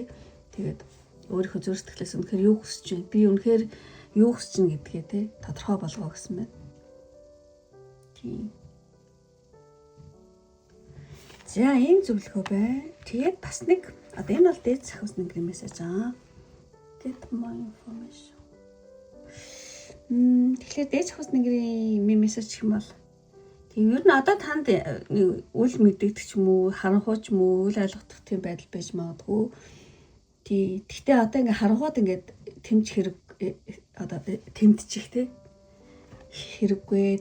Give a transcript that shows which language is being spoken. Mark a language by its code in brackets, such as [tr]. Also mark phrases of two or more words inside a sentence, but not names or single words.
[mn] Тэгээд өөрийнхөө зүрх сэтгэлээс үнэхээр юу хүсэж байна? Би үнэхээр юу хүсэж байна гэдгээ тий тодорхой болгоо гэсэн байна. Тийм. За ийм зөвлөгөө байна. Тэгээд бас нэг одоо энэ бол дээд сахиус нэгэн мессеж [en] Get more information. [mn] Тэгэхээр дээд сахиус нэгэн мессеж гэх юм бол тийм ер нь одоо танд үл мэдэгдэх ч юм уу, харанхуй ч юм уу, үл ойлгох тийм байдал байж магадгүй. Тий. Гэхдээ одоо ингээ харанхууд ингээд тэмж хэрэг одоо тэмдчих тий хэрэггүй.